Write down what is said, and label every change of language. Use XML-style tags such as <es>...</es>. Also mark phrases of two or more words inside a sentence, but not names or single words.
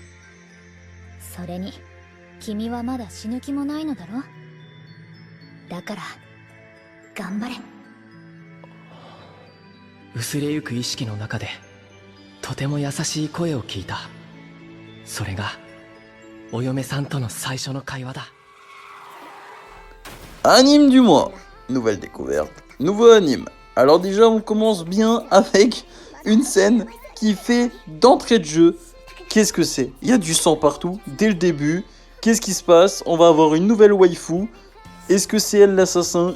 <ja>それに君はまだ死ぬ気もないのだろ。だから頑張れ。薄れゆく意識の中でとても優しい声を聞いた。それがお嫁さんとの最初の会話だ。</ja> <fr>Anime du mois, nouvelle découverte, nouveau anime. Alors déjà on commence bien avec une scène qui fait d'entrée de jeu. Qu'est-ce que c'est? Il y a du sang partout dès le début. Qu'est-ce qui se passe? On va avoir une nouvelle waifu. Est-ce que c'est elle l'assassin?</fr>